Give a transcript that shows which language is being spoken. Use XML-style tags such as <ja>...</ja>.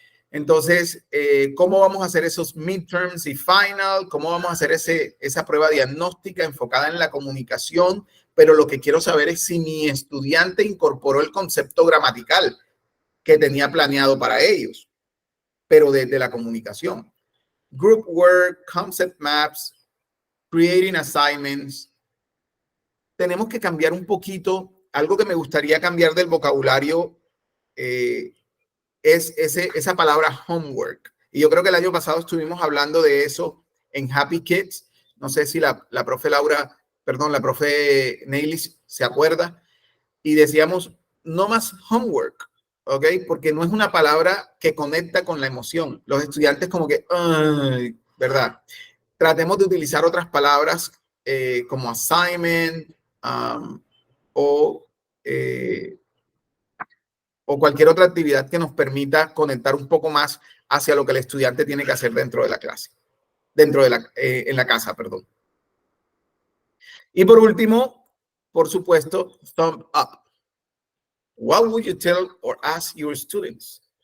<es>Entonces, ¿cómo vamos a hacer esos midterms y final? ¿Cómo vamos a hacer esa prueba diagnóstica enfocada en la comunicación? Pero lo que quiero saber es si mi estudiante incorporó el concepto gramatical que tenía planeado para ellos, pero desde la comunicación.</es> <en>Group work, concept maps, creating assignments.</en> <es>Tenemos que cambiar un poquito. Algo que me gustaría cambiar del vocabulario es esa palabra homework. Y yo creo que el año pasado estuvimos hablando de eso en Happy Kids. No sé si la profe Laura, perdón, la profe Neilis se acuerda. Y decíamos, no más homework, ¿ok? Porque no es una palabra que conecta con la emoción. Los estudiantes como que, ay, ¿verdad? Tratemos de utilizar otras palabras como assignment o cualquier otra actividad que nos permita conectar un poco más hacia lo que el estudiante tiene que hacer dentro de la clase, en la casa, perdón. Y por último, por supuesto, thumb up.</es> <en>What would you tell or ask your students?</en>